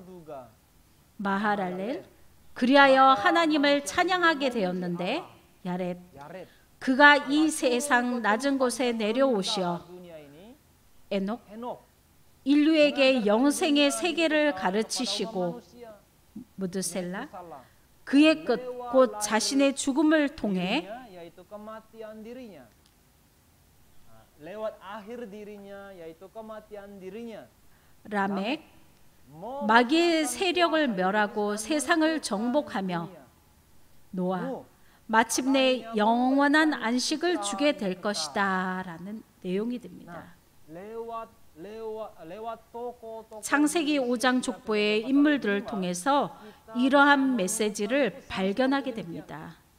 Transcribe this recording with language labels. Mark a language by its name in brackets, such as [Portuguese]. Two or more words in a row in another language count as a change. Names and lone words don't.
[Korean] 마하랄렐, 그리하여 하나님을 찬양하게 되었는데 야렛, 그가 이 세상 낮은 곳에 내려오시어 에녹, 인류에게 영생의 세계를 가르치시고 무드셀라, 그의 끝 곧 자신의 죽음을 통해 [Indonesian] yaitu kematian dirinya. Lewat akhir dirinya yaitu kematian dirinya. [Korean] 라멕, 마귀의 세력을 멸하고 세상을 정복하며 노아, 마침내 영원한 안식을 주게 될 것이다 라는 내용이 됩니다. 창세기 5장 족보의 인물들을 통해서 이러한 메시지를 발견하게 됩니다.